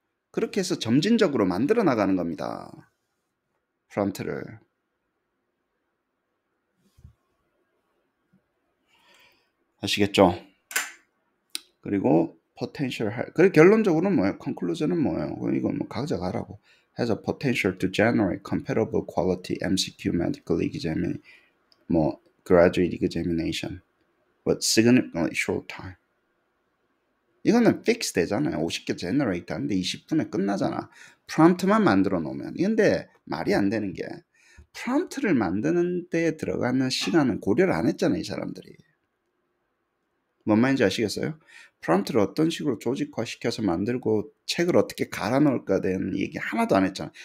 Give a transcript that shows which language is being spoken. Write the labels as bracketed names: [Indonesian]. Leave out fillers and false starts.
[Korean] 그렇게 해서 점진적으로 만들어 나가는 겁니다. 프롬프트를. 아시겠죠? 그리고 potential 그리고 결론적으로는 뭐예요? conclusion은 뭐예요? 이건 뭐 가져가라고. [English] has a potential to generate comparable quality MCQ medical exam, 뭐 graduate examination, but significantly short time. [Korean] 이거는 fix 되잖아요. 50개 generate 하는데 20분에 끝나잖아. 프롬프트만 만들어 놓으면. 근데 말이 안 되는 게 프롬프트를 만드는 데 들어가는 시간은 고려를 안 했잖아요. 이 사람들이. 뭔 말인지 아시겠어요? 프롬프트를 어떤 식으로 조직화시켜서 만들고 책을 어떻게 갈아 넣을까 대한 얘기 하나도 안 했잖아요.